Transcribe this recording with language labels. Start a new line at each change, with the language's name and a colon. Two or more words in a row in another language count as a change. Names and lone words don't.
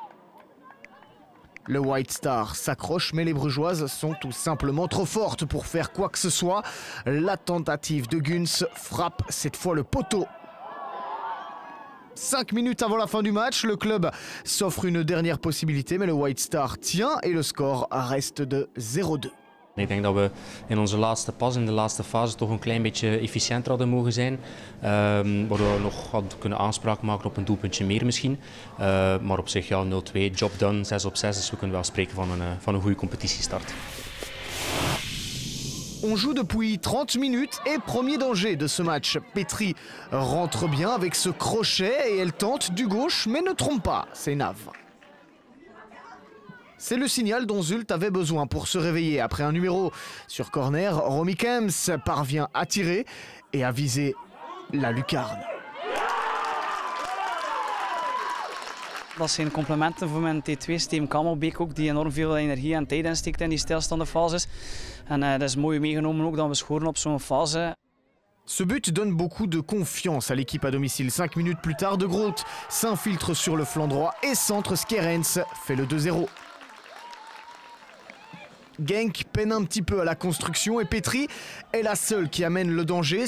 French: Le White Star s'accroche, mais les Brugeoises sont tout simplement trop fortes pour faire quoi que ce soit. La tentative de Guns frappe cette fois le poteau. 5 minutes avant la fin du match, le club s'offre une dernière possibilité, mais le White Star tient et le score reste de 0-2.
Dutch: Ik denk dat we in onze laatste pas, in de laatste fase, toch een klein beetje efficiënter hadden mogen zijn. Waardoor we nog hadden kunnen aanspraak maken op een doelpuntje meer misschien. Maar op zich, ja, 0-2,
English: job done,
Dutch: 6 op 6. Dus we kunnen wel spreken van een goede competitiestart.
French: On joue depuis 30 minutes et premier danger de ce match. Petri rentre bien avec ce crochet et elle tente du gauche mais ne trompe pas, c'est Nav. C'est le signal dont Zult avait besoin pour se réveiller. Après un numéro sur corner, Romy Kems parvient à tirer et à viser la lucarne.
Dutch: Dat zijn complimenten voor mijn T2, Steven Kamelbeek ook, die enorm veel energie en tijd insteekt in die stilstaande fases. En dat is mooi meegenomen ook dat we scoren op zo'n fase.
French: Ce but donne beaucoup de confiance à l'équipe à domicile. 5 minutes plus tard, De Groot s'infiltre sur le flanc droit et centre. Skerens fait le 2-0. Genk peine un petit peu à la construction et Petri est la seule qui amène le danger.